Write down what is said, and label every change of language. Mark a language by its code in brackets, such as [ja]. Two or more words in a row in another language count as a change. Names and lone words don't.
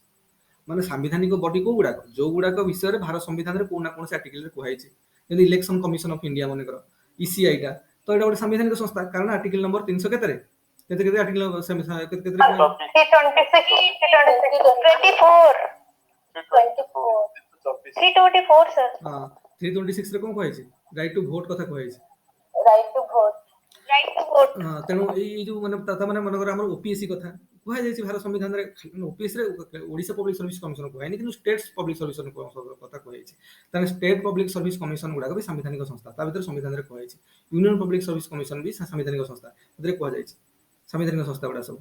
[or] ମାନେ ସାମ୍ବିଧାନିକ ବଡି କୋଉ ଗୁଡାକ, ଯୋଉ ଗୁଡାକ ବିଷୟରେ ଭାରତ ସମ୍ବିଧାନରେ କୋଉ ନା କୌଣସି ଆର୍ଟିକଲରେ କୁହାଯାଇଛି ଯେମିତି ଇଲେକ୍ସନ କମିଶନ ଅଫ ଇଣ୍ଡିଆ ମନେକର ଇସିଆଇଟା ତ ଏଇଟା ଗୋଟେ ସାମ୍ବିଧାନିକ ସଂସ୍ଥା କାରଣ [en] article number [or] 300 କେତେରେ କେତେ କେତେ ଆର୍ଟିକଲ କେତେ କେତେ କୁହାଯାଇଛି? [en] 326, 24, 324, sir. [or] ହଁ 326 ରେ କଣ କୁହାଯାଇଛି? [en] right to vote [or] କଥା କୁହାଯାଇଛି। [en] Right to vote. Right to vote. [or] ହଁ ତେଣୁ ଏଇ ଯୋଉ ମାନେ ମାନେ ମନେକର ଆମର ଓପିଏସସି କଥା କୁହାଯାଇଛି ଭାରତ ସମ୍ବିଧାନରେ ଓପିଏସସି ରେ ଓଡିଶା ପବ୍ଲିକ ସର୍ଭିସ କମିଶନ କୁହାଯାଇନି କିନ୍ତୁ [en] state public service [or] କଥା କୁହାଯାଇଛି। ତାହେଲେ [en] state public service commission [or] ଗୁଡାକ ବି ସାମ୍ବିଧାନିକ ସଂସ୍ଥା ତା ଭିତରେ ସମ୍ବିଧାନରେ କୁହାଯାଇଛି। ୟୁନିୟନ ପବ୍ଲିକ ସର୍ଭିସ କମିଶନ ବି ସାମ୍ବିଧାନିକ ସଂସ୍ଥା ସେଥିରେ କୁହାଯାଇଛି ସାମ୍ବିଧାନିକ ସଂସ୍ଥା ଗୁଡା ସବୁ।